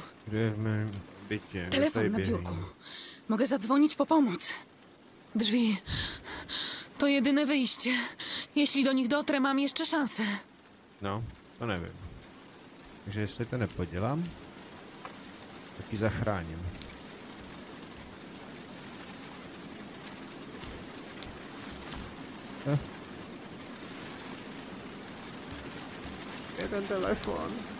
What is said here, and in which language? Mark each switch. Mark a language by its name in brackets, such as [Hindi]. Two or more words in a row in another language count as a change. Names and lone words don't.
[Czech] Kdo je v mém bytě? [Polish] Telefon na biurku. Mogę zadzwonić po pomoc. Drzwi. To jedyne wyjście. Jeśli do nich dotrę, mam jeszcze szansę. [Czech] No, to nevím. Takže jestli to nepodělám, tak ji zachráním. Je ten telefon.